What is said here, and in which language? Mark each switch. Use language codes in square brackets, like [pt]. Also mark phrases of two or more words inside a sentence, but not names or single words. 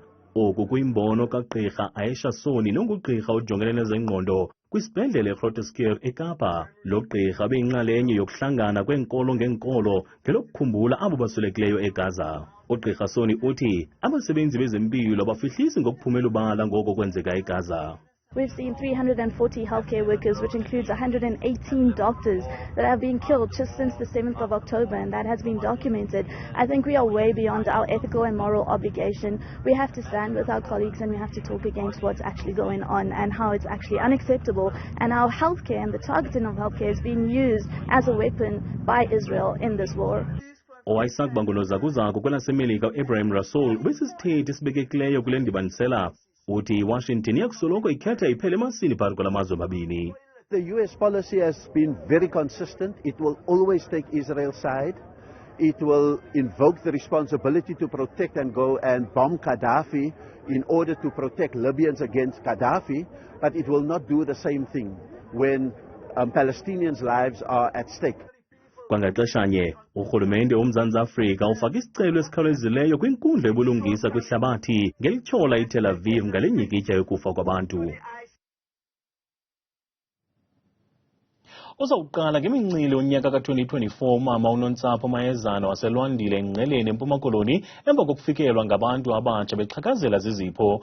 [xh] Oku kuyimbono kaGqeberha Aisha Soni nongugqirha ojongene nezengqondo kwisibhedlele eGrooterskuur eKapa. Lo gqirha beyinxalenye yokuhlangana kwenkolo ngenkolo ngelokukhumbula abo baswelekileyo eGaza. uGqirha Soni uthi abasebenzi bezempilo bafihlisi ngokuphumela ubala ngoko kwenzeka eGaza. [en] We've seen 340 healthcare workers, which includes 118 doctors, that have been killed just since the 7th of October, and that has been documented. I think we are way beyond our ethical and moral obligation. We have to stand with our colleagues and we have to talk against what's actually going on and how it's actually unacceptable. And our healthcare and the targeting of healthcare is being used as a weapon by Israel in this war. [xh] Owayesakuba ngunozakuzaku kwelaseMelika uIbrahim Rasool besisithethi esibekekileyo kule ndibanisela. uthi iWashington iyakusoloko ikhetha iphele emasini phakathi kwala mazwe mabini. [en] The US policy has been very consistent. It will always take Israel's side. It will invoke the responsibility to protect and go and bomb Gaddafi in order to protect Libyans against Gaddafi, but it will not do the same thing when Palestinians' lives are at stake. [xh] Kwangaxeshanye urhulumente woMzantsi Afrika ufake isicelo esikhawulezileyo kwinkundla yobulungisa kwihlabathi ngelityhola iTel Aviv ngale nyikitya yokufa kwabantu. Uzawuqala ngemincili onyaka ka-2024 umama uNontsapho Mayezana waselwandile eNgqeleni eMpuma Koloni emva kokufikelwa ngabantu abatsha bexhakazela zizipho.